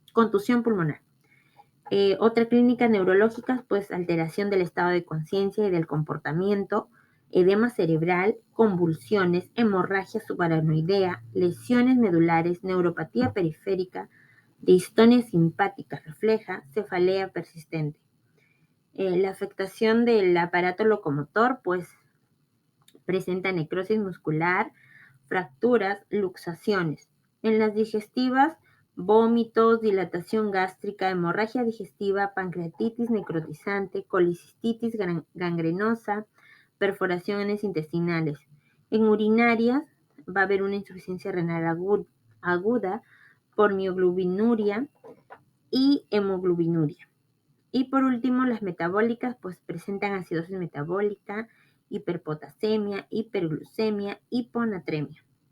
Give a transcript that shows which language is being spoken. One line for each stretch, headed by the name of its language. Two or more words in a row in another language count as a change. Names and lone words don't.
Spanish: Otra clínica neurológica, pues alteración del estado de conciencia y del comportamiento, edema cerebral, convulsiones, hemorragia subaracnoidea, lesiones medulares, neuropatía periférica, distonia simpática refleja, cefalea persistente. La afectación del aparato locomotor, pues presenta necrosis muscular, fracturas, luxaciones. En las digestivas, vómitos, dilatación gástrica, hemorragia digestiva, pancreatitis necrotizante, colicistitis gangrenosa, perforaciones intestinales. En urinarias va a haber una insuficiencia renal aguda por mioglobinuria y hemoglobinuria. Y por último, las metabólicas pues presentan acidosis metabólica, hiperpotasemia, hiperglucemia, hiponatremia.